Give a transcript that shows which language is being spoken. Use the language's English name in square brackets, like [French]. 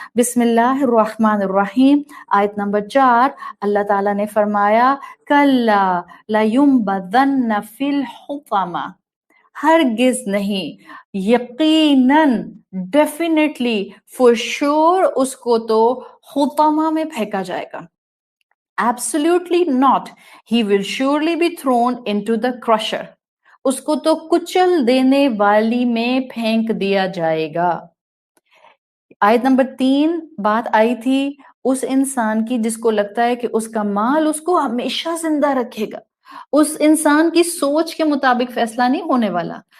[Urdu] بسم اللہ الرحمن الرحیم. آیت نمبر 4 اللہ تعالیٰ نے فرمایا [Arabic] کلا لینبذن فی الحطمہ, [Urdu] ہرگز نہیں, یقیناً, [English] definitely, for sure [Urdu] اس کو تو حطمہ میں پھینکا جائے گا. [English] Absolutely not. He will surely be thrown into the crusher. [Urdu] اس کو تو کچل دینے والی میں پھینک دیا جائے گا. آیت نمبر 3 بات آئی تھی اس انسان کی جس کو لگتا ہے کہ اس کا مال اس کو ہمیشہ زندہ رکھے گا. اس انسان کی سوچ کے مطابق فیصلہ نہیں ہونے والا.